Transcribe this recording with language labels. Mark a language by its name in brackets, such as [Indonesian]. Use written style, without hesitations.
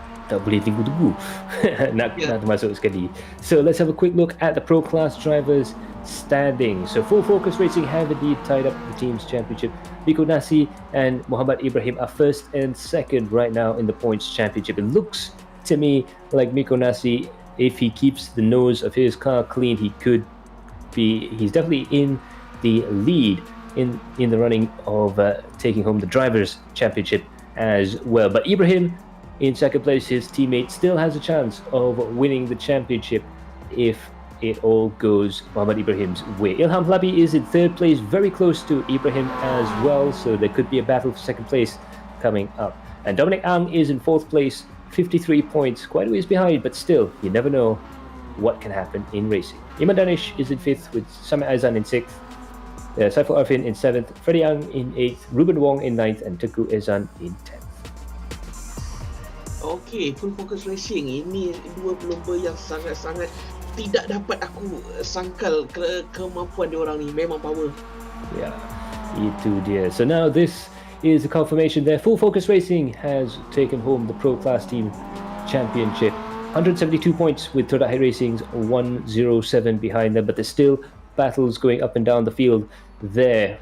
[Malay] Tak boleh tunggu-tunggu nak masuk sekali. [English] So let's have a quick look at the pro class drivers standing. So Full Focus Racing have indeed tied up the team's championship. Biko Nasi and Muhammad Ibrahim are first and second right now in the points championship. It looks to me like Miko Nasi, if he keeps the nose of his car clean, he's definitely in the lead in the running of taking home the drivers championship as well. But Ibrahim in second place, his teammate still has a chance of winning the championship if it all goes Muhammad Ibrahim's way. Ilham Hlabi is in third place, very close to Ibrahim as well, so there could be a battle for second place coming up. And Dominic Ang is in fourth place, 53 points, quite a ways behind, but still, you never know what can happen in racing. Iman Danish is in fifth with Samir Aizan in sixth, Saiful Arfin in seventh, Freddie Ang in eighth, Ruben Wong in ninth, and Teguh Ezan in 10th. [Malay] Okey, Full Focus Racing ini dua pelumba yang sangat-sangat tidak dapat aku sangkal kemampuan diorang ni. Memang power. Yeah, itu dia. [English] So now this is the confirmation there. Full Focus Racing has taken home the Pro Class Team Championship. 172 points with Todai Racing's 107 behind them, but there's still battles going up and down the field there.